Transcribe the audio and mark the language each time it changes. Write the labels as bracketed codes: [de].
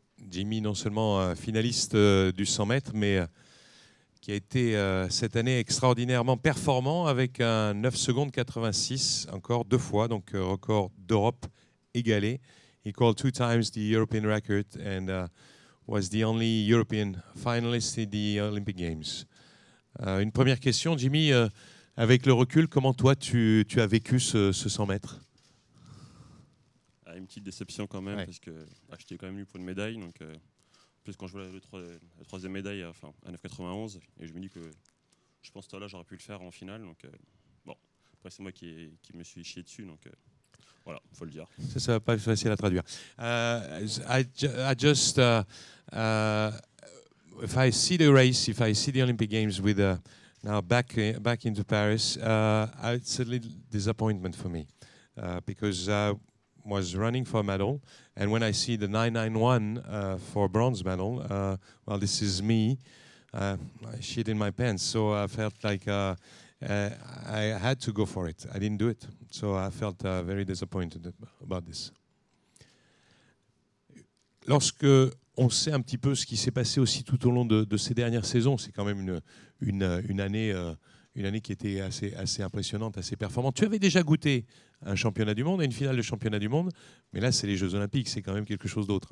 [fr] Jimmy, non seulement finaliste du 100 mètres, mais qui a été cette année extraordinairement performant avec un 9 secondes 86, encore 2 fois, donc record d'Europe égalé. [en] He called 2 times the European record and was the only European finalist in the Olympic Games. [fr] Une première question, Jimmy, avec le recul, comment toi tu as vécu ce 100 mètres? Une petite déception quand même, parce que j'étais quand même venu pour une médaille. Donc, plus quand je vois la troisième médaille à 9,91, et je me dis que je pense que là j'aurais pu le faire en finale. Donc, bon, après c'est moi qui me suis chié dessus. Donc, voilà, il faut le dire. Ça va pas être facile à traduire. [en] I just, if I see the race, if I see the Olympic Games with now back into Paris, it's a little disappointment for me because I was running for a medal, and when I see the 991 for bronze medal, well, this is me. I shit in my pants, so I felt like I had to go for it. I didn't do it, so I felt very disappointed about this. [fr] Lorsque on sait un petit peu ce qui s'est passé aussi tout au long de ces dernières saisons, c'est quand même une année qui était assez impressionnante, assez performante. Tu avais déjà goûté un championnat du monde, à une finale de championnat du monde, mais là c'est les Jeux Olympiques, c'est quand même quelque chose d'autre.